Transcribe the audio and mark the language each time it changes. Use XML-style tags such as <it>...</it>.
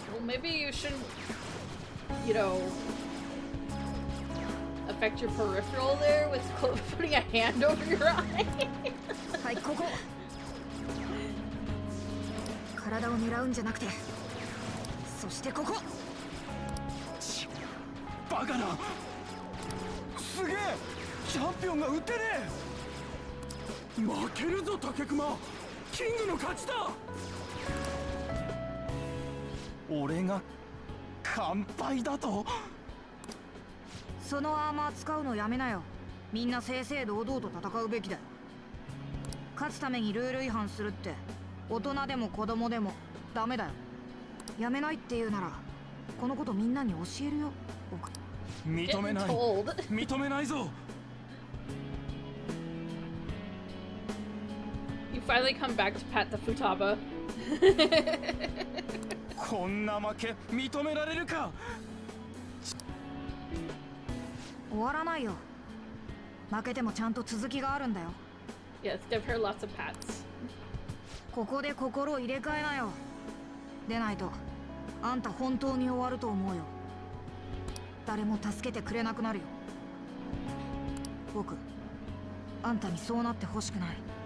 <en>Well, maybe you shouldn't, you know, affect your peripheral there with putting a hand over your eye.</en> <ja>はい、ここ。体を狙うんじゃなくて、そしてここ。バカな。すげえ、チャンピオンが撃ってねえ。負けるぞ竹熊。キングの勝ちだ。俺が完敗だと。そのアーマー使うのやめなよ。みんな正々堂々と戦うべきだよ。勝つためにルール違反するって大人でも子供でもダメだよ。やめないって言うならこのことみんなに教えるよ。認めない。認めないぞ。</ja> <en>You finally come back to pat the futaba.</en> <ja>こんな負け認められるか。終わらないよ。負けてもちゃんと続きがあるんだよ。</ja> <en>Yes, give her lots of pats.</en> <ja>ここで心を入れ替えなよ。でないとあんた本当に終わると思うよ。誰も助けてくれなくなるよ。僕あんたにそうなってほしくない。</ja>